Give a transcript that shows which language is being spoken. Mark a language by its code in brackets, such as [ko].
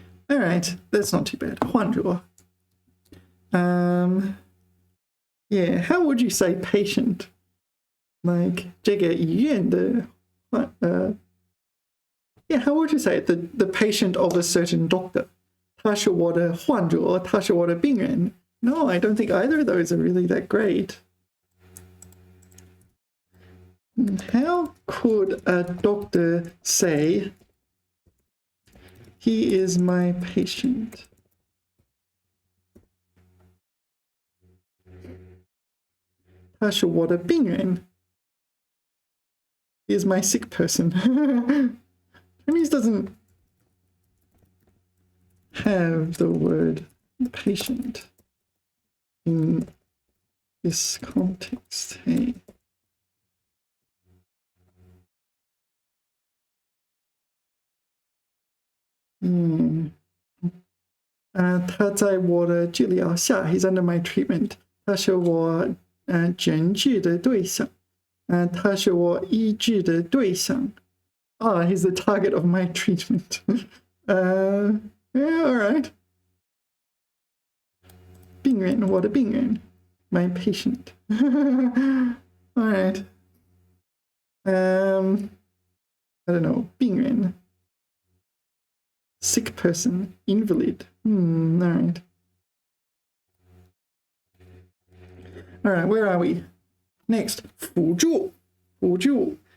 [en] All right, that's not too bad. [zh] 患者. [en] Yeah, how would you say patient? Like [zh] 这个医院的 [en] yeah, how would you say it? The patient of a certain doctor. [zh] 他是我的患者, 他是我的病人. [en] No, I don't think either of those are really that great. How could a doctor say, he is my patient? He is my sick person. Chinese doesn't have the word patient in this context. Hey. [zh] 他在我的治疗下 [en] he's under my treatment. [zh] 他是我诊治的对象。他是我医治的对象。 [en] He's the target of my treatment. Yeah, all right. [zh] 病人，我的病人 [en] my patient. All right. I don't know, 病人 sick person, invalid. All right. All right, where are we? Next, 辅助.辅助.